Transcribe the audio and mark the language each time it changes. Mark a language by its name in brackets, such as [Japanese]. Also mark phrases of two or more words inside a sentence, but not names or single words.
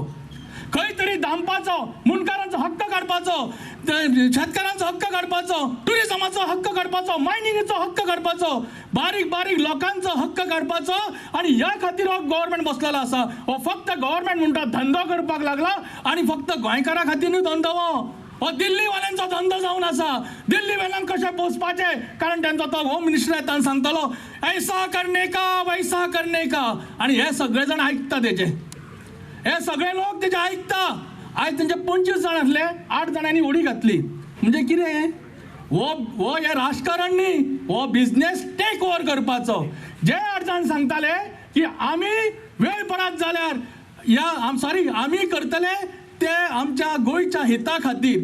[Konkani] खंय तरी दामपाचो, मुणकारांचो हक्क काडपाचो, शेतकारांचो हक्क काडपाचो, टुरिजमाचो हक्क काडपाचो, मायनिंगेचो हक्क काडपाचो, बारीक बारीक लोकांचो हक्क काडपाचो. आनी ह्या खातीर हो गव्हर्मेंट बसलेलो आसा. हो फक्त गव्हर्मेंट म्हणटा धंदो करपाक लागला आनी फक्त गोंयकारा खातीर न्हू धंदो हो दिल्लीवाल्यांचो धंदो जावन आसा. दिल्लीवाल्यांक कशें पोसपाचें, कारण तांचो तो होम मिनिस्टर येता सांगतलो [Hindi] ऐसा करने का वैसा करने का. [Konkani] आनी हे सगळे जाण आयकता तेजे, हे सगळे लोक तेजे आयकता. आयज तेंचे 25 जाण आसले, 8 जाणांनी उडी घातली. म्हणजे कितें? हो हे राजकारण न्ही, हो [English] business take over [Konkani] करपाचो. जे 8 जाण सांगताले की आमी वेळ परात जाल्यार आमी करतले ते आमच्या गोंयच्या हिता खातीर.